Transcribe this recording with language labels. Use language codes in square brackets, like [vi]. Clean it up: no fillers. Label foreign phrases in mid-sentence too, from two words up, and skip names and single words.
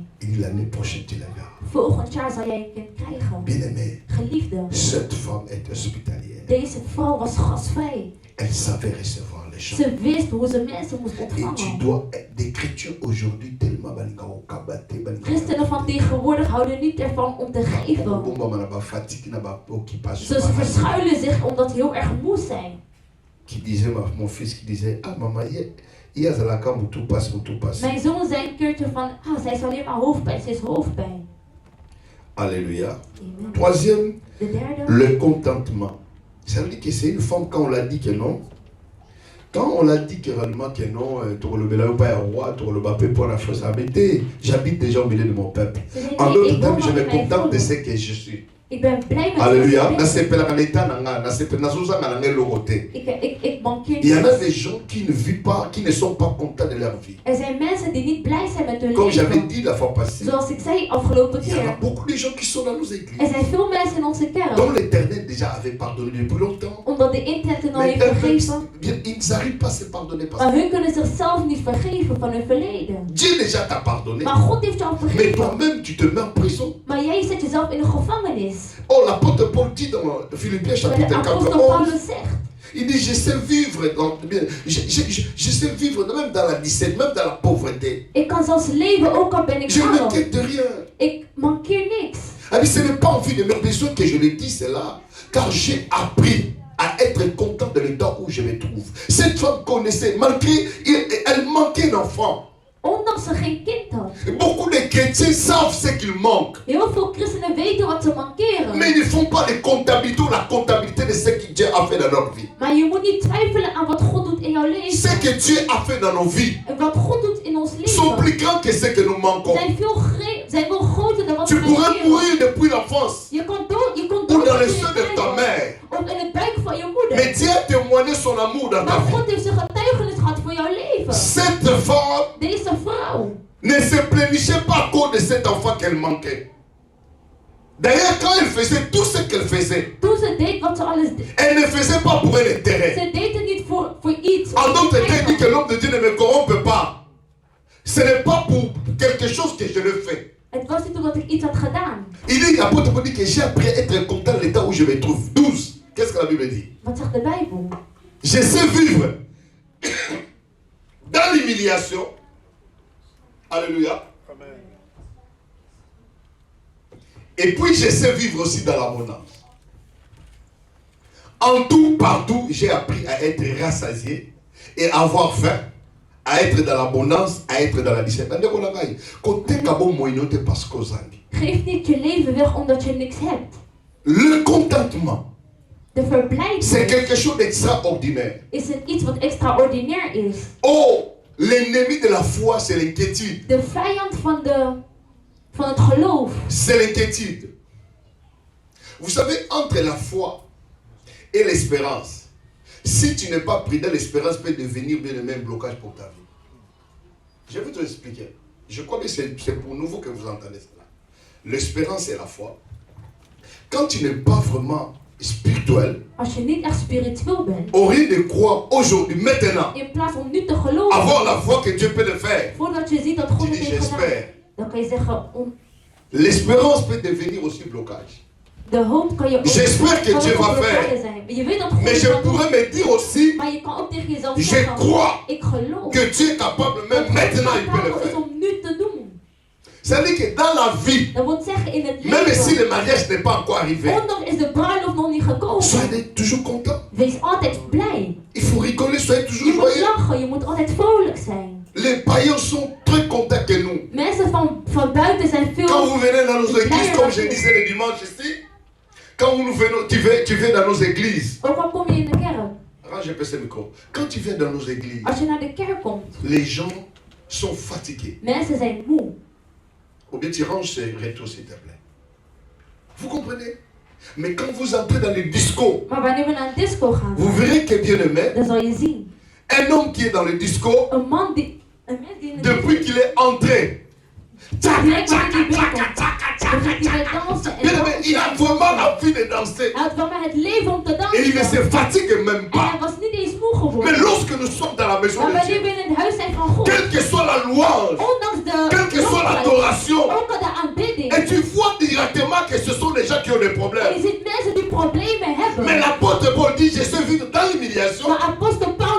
[fr] Il dit l'année prochaine tu la verras. [nl] Volgend jaar zal jij een kind krijgen. [fr] Bien aimé, [nl] Geliefde, [fr] cette femme est hospitalière. [nl] deze vrouw was gastvrij. [fr] Elle savait recevoir les gens. [nl] Ze wist hoe ze mensen moest [fr] Et tu [nl] ontvangen. [fr] dois, des chrétiens aujourd'hui tellement [nl] Christenen van tegenwoordig houden niet ervan om te geven. Ze verschuilen zich omdat ze heel erg moe zijn. [fr] Qui disait, mon fils qui disait, ah maman, hier c'est la camp où tout passe, où tout passe. [nl] Mijn zoon zei een keertje van, zij is alleen maar hoofdpijn, ze is hoofdpijn. [fr] Alléluia. Amen. Troisième, [nl] De derde. [fr] le contentement. Ça veut dire que c'est une femme, quand on l'a dit que non, quand on l'a dit que réellement que non, j'habite déjà au milieu de mon peuple. En d'autres termes, je me contente de ce que je suis. [nl] Ik ben blij met Alléluia. Ik [fr] Il y en a des gens qui ne vivent pas, qui ne sont pas contents de leur vie. [nl] Er zijn mensen die niet blij zijn met hun [fr] Comme j'avais [nl] leven. [fr] dit la fois passée, [nl] Zoals ik zei afgelopen [fr] il y a [nl] keer. [fr] beaucoup de gens qui sont dans nos églises, [nl] Er zijn veel mensen in onze [fr] dont [nl] kerk. [fr] l'Éternel déjà avait pardonné depuis longtemps. [nl] Omdat de internet al [fr] Mais [nl] heeft vergeven. [fr] ils n'arrivent pas à se pardonner parce [nl] Maar [fr] que [nl] hun kunnen zichzelf niet vergeven van hun verleden. [fr] Dieu déjà t'a pardonné. [nl] Maar God heeft jou [fr] Mais [nl] vergeven. [fr] toi-même, tu te mets en prison. [nl] Maar jij zet jezelf in de gevangenis. [fr] Oh, l'apôtre Paul dit dans Philippiens [nl] Maar [fr] chapitre [nl] de 4, apostel 11, Paulus zegt. [fr] il dit, je sais vivre, je sais vivre même dans la disette, même dans la pauvreté. [nl] Ik kan zelfs leven ook al ben ik [fr] Je ne [nl] arm. [fr] quitte de rien. [nl] Ik mankeer niks. [fr] Ah, mais ce n'est pas en vue de mes besoins que je le dis cela, car j'ai appris à être content de l'état où je me trouve. Cette femme connaissait, malgré, elle manquait d'enfants. [nl] Ondanks ze geen kind had. [fr] Beaucoup de chrétiens savent ce qu'ils manquent, [nl] Heel veel christenen weten wat ze mankeren. [fr] mais ils ne font pas les comptabilités ou la comptabilité de ce que Dieu a fait dans leur vie. [nl] Maar je moet niet twijfelen aan wat God doet in jouw [fr] Ce [nl] leven. [fr] que Dieu a fait dans nos vies [nl] En wat God doet in ons [fr] sont [nl] leven. [fr] plus grands que ce que nous manquons. [nl] Zijn veel groter dan wat [fr] Tu [nl] we [fr] pourrais [nl] mankeren. [fr] mourir depuis l'enfance [nl] Je kan dood [fr] ou dans le [nl] in [fr] sein [nl] je [fr] de ta [nl] buik. [fr] mère. [nl] Of in het buik van je moeder. [fr] Mais Dieu a témoigné son amour dans ta [nl] Maar [fr] vie. [nl] God heeft zijn getuigenis gehad voor jouw leven. [fr] Cette femme [nl] Deze vrouw. [fr] ne se plaignait pas à cause de cet enfant qu'elle manquait. D'ailleurs, quand elle faisait tout ce qu'elle faisait, [nl] Toen ze deed wat ze alles deed. [fr] elle ne faisait pas pour un intérêt. [nl] Ze deed het niet voor iets. [fr] En d'autres termes, dit que l'homme de Dieu ne me corrompt pas. Ce n'est pas pour quelque chose que je le fais. [nl] Het was niet omdat ik iets had gedaan. [fr] Il dit, l'apôtre Paul dit que j'ai appris à être content de l'état où je me trouve. 12. Qu'est-ce que la Bible dit? [nl] Wat zegt de Bijbel? [fr] Je sais vivre dans l'humiliation. Alléluia. Amen. Et puis je sais vivre aussi dans l'abondance. En tout, partout, j'ai appris à être rassasié et à avoir faim, à être dans l'abondance, à être dans la discipline. [nl] Geef niet je leven weg omdat je niks hebt. [fr] Le contentement, [nl] De [fr] c'est [nl] verblijding [fr] quelque chose d'extraordinaire. [nl] is iets wat extraordinair is. [fr] Oh, l'ennemi de la foi, c'est l'inquiétude. [nl] De vijand van het geloof. [fr] C'est l'inquiétude. Vous savez, entre la foi et l'espérance, si tu n'es pas prudent, l'espérance peut devenir bien le même blocage pour ta vie. Je vais te expliquer. Je crois que c'est pour nouveau que vous entendez cela. L'espérance et la foi. Quand tu n'es pas vraiment spirituel, [nl] Als je niet echt spiritueel bent. [fr] au lieu de croire aujourd'hui, maintenant, [nl] In plaats om nu te geloven. [fr] avoir la foi que Dieu peut le faire, [nl] Voordat je ziet dat God [fr] tu [nl] het [fr] dis [nl] heeft gedaan. [fr] j'espère. [nl] Dan kan je zeggen. [fr] L'espérance peut devenir aussi blocage. [nl] De hoop kan je ook. [fr] J'espère que [nl] kan [fr] Dieu [nl] ook [fr] va [nl] een blokkade [fr] faire. [nl] zijn. Je weet dat God [fr] Mais [nl] het [fr] je [nl] kan doen. [fr] pourrais me dire aussi, [nl] Maar je kan ook tegen jezelf [fr] je [nl] zeggen. [fr] crois [nl] Ik geloof. [fr] que Dieu est capable, même [nl] Dat [fr] maintenant, [nl] God [fr] il peut le [nl] capabel is [fr] faire. [nl] om nu te doen. [fr] C'est-à-dire que dans la vie, [nl] Dat wil zeggen in het [fr] même si [nl] leven. [fr] le mariage n'est pas encore arrivé, [nl] Ondanks is de bruiloft nog niet gekomen. [fr] soyez toujours content. [nl] Wees altijd blij. [fr] Il faut rigoler, soyez toujours [nl] Je moet [fr] joyeux. [nl] lachen. Je moet altijd vrolijk zijn. [fr] Les païens sont très contents que nous. [nl] Mensen van buiten zijn [fr] Quand [nl] veel. [fr] vous venez dans nos églises, comme je disais le dimanche ici, quand nous venons, tu viens dans nos églises. [nl] Ook al kom je in de kerk. [fr] Range un peu ce micro. Quand tu viens dans nos églises, [nl] Als je naar de kerk komt. [fr] les gens sont fatigués. [nl] Mensen zijn moe. [fr] Ou bien tu ranges ces rétros, s'il te plaît. Vous comprenez? Mais quand vous entrez dans les discos, [nl] Maar wanneer we naar een disco gaan. [fr] vous verrez que bien aimé, [nl] Dan zal je zien. [fr] un homme qui est dans le disco, [nl] Een mens die in de [fr] depuis qu'il est entré, [nl] direct wanneer hij binnenkomt. Dan gaat hij weer dansen. En [fr] bien aimé, il a vraiment envie de danser. [nl] hij had wel maar het leven om te [fr] Et il ne [nl] dansen. [fr] se fatigue même [nl] En [fr] pas. [nl] hij was niet eens moe [fr] Mais [nl] geworden. [fr] lorsque nous sommes dans la maison [nl] Maar [fr] de [nl] wanneer [fr] Dieu, [nl] we in het huis zijn van God. [fr] quelle que soit la louange, [nl] Ondanks de [fr] quelle que soit l'adoration, [nl] ook al de aanbidding. [fr] et tu vois directement que ce sont des gens qui ont des [nl] En je [fr] problèmes. [nl] ziet mensen die problemen hebben. [fr] Mais l'apôtre Paul dit, je sais vivre dans l'humiliation [nl] Maar apostel